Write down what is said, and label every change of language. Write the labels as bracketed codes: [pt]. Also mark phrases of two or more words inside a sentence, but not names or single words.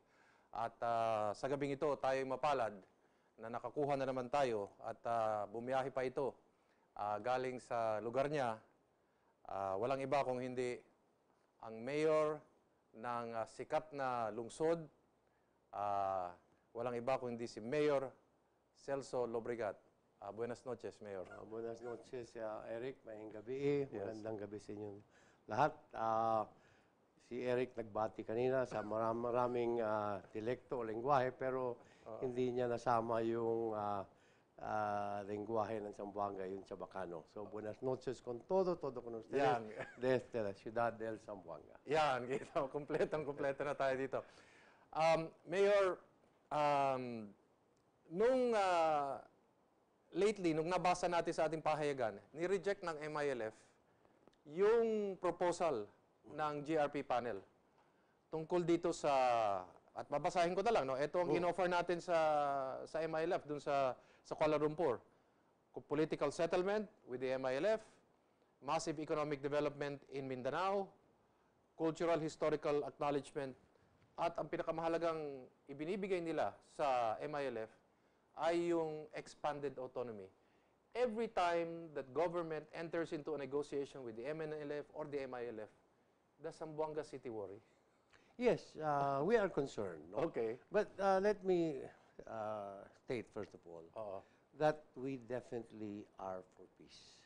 [tl] At sa gabing ito, tayo mapalad na nakakuha na naman tayo at bumiyahe pa ito galing sa lugar niya. Walang iba kung hindi ang mayor ng sikat na lungsod. Walang iba kung hindi si Mayor Celso Lobregat. [cbk] Buenas noches, Mayor. Buenas noches, Eric. Maying gabi. Magandang gabi sa inyong lahat. Si Eric nagbati kanina sa maraming dialekto o lengguwahe, pero hindi niya nasama yung lengguwahe ng Zamboanga, yung Chabacano. So, buenas noches con todo con ustedes desde la ciudad del Zamboanga. [tl] Yan, kita. Kompleto na tayo dito. Mayor, lately, nung nabasa natin sa ating pahayagan, ni-reject ng MILF yung proposal ng GRP panel tungkol dito sa, at babasahin ko na lang, no? Ito ang in-offer natin sa MILF dun sa Kuala Lumpur. [en] Political settlement with the MILF, massive economic development in Mindanao, cultural historical acknowledgement, [tl] at ang pinakamahalagang ibinibigay nila sa MILF ay yung [en] expanded autonomy. Every time that government enters into a negotiation with the MNLF or the MILF, does Zamboanga City worry? Yes, we are concerned. No? Okay. But let me state, first of all, that we definitely are for peace.